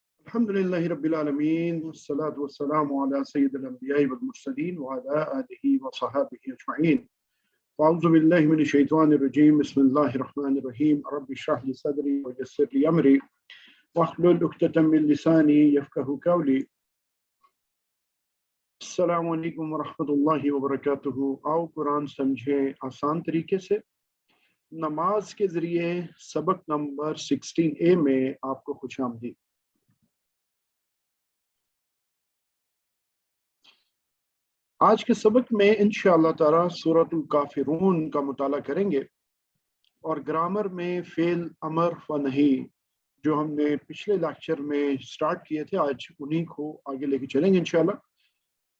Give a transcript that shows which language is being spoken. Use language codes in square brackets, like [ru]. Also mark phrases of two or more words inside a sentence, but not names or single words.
[ar] الحمد لله رب العالمين والصلاة والسلام على سيد الأنبياء والمرسلين وعلى آله وصحبه أجمعين. أعوذ بالله من الشيطان الرجيم۔ بسم الله الرحمن الرحيم. رب اشرح لي صدري ويسر لي أمري واحلل عقدة من لساني يفقهوا قولي. السلام عليكم ورحمة الله وبركاته. [ur] آؤ قرآن سمجھیں آسان طریقے سے۔ نماز کے ذریعے سبق نمبر 16A میں آپ کو خوش آمدید. آج کے سبق میں ان شاء اللہ تعالیٰ سورۃ الکافرون کا مطالعہ کریں گے اور گرامر میں فعل، امر و نہی جو ہم نے پچھلے لیکچر میں اسٹارٹ کیے تھے، آج انہی کو آگے لے کے چلیں گے ان شاء اللہ.